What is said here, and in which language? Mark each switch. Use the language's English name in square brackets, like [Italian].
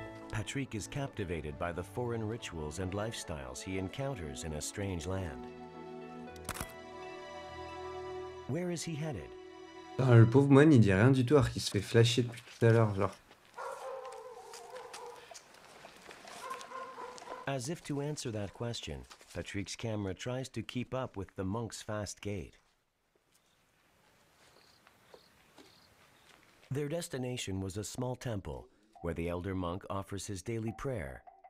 [English] Patrick is captivated by the foreign rituals and lifestyles he encounters in a strange land. Where is he headed? [French] Ah, le pauvre moine, il dit rien du tout alors qu'il se fait flasher depuis tout à l'heure, genre. [English] As if to answer that question, Patrick's camera tries to keep up with the monk's fast gait. Their destination was a small temple, where the elder monk offers his daily prayer.